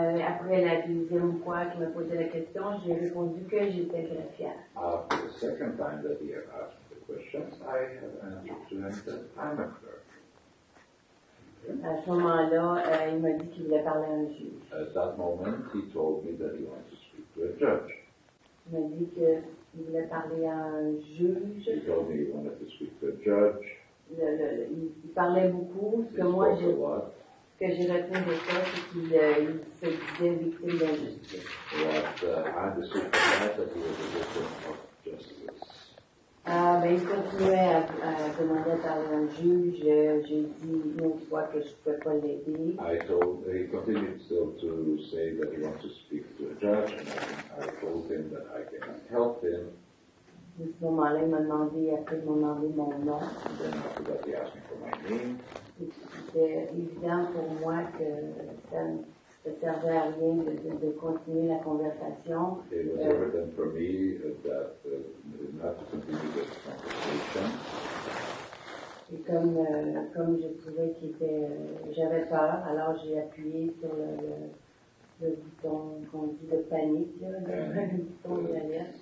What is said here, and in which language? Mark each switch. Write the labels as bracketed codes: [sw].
[fr] Après la deuxième fois qu'il m'a posé la question, j'ai répondu que j'étais greffière. [en] After the second time that he had asked the questions, I have answered to him that I'm a clerk. [fr] À ce moment-là, il m'a dit qu'il voulait parler à un juge. [en] At that moment, he told me that he wants to speak to a judge. [fr] Il m'a dit qu'il voulait parler à un juge. [en] He told me he wanted to speak to a judge. [fr] Il parlait beaucoup. Ce que moi, j'ai retenu de ça, c'est qu'il se disait victime d'injustice. [en] What I understood from that he was a victim of justice. [fr] Il continuait à demander à parler à un juge. J'ai dit une autre fois que je ne pouvais pas l'aider. [en] He continued still to say that he wants to speak to a judge, and I told him that I cannot help him. [fr] À ce moment-là, il m'a demandé mon nom. [en] And then after that, he asked me for my name. [fr] C'était évident pour moi que ça ne servait à rien de continuer la conversation. [en] It was evident for me that not to continue this conversation. [fr] Et comme je trouvais j'avais peur, alors j'ai appuyé sur le bouton qu'on dit de panique, le bouton de l'alerte.